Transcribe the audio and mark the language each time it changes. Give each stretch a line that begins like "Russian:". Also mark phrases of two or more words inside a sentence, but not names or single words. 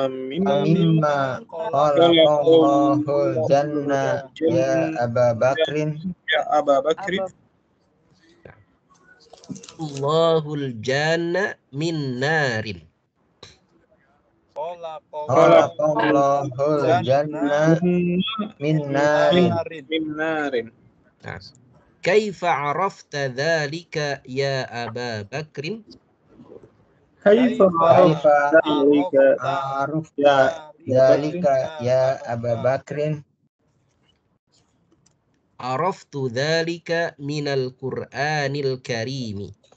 Arabic: مما خلق الله الجنة يا أبا بكر. الله الجنة من نار. خلق الله الجنة من نار. Narin. Nah, كيف عرفت ذلك يا أبا بكر? Kaifa Kaifa dzalika عرفت ذلك يا أبا بكر? عرفت ذلك من القرآن الكريم.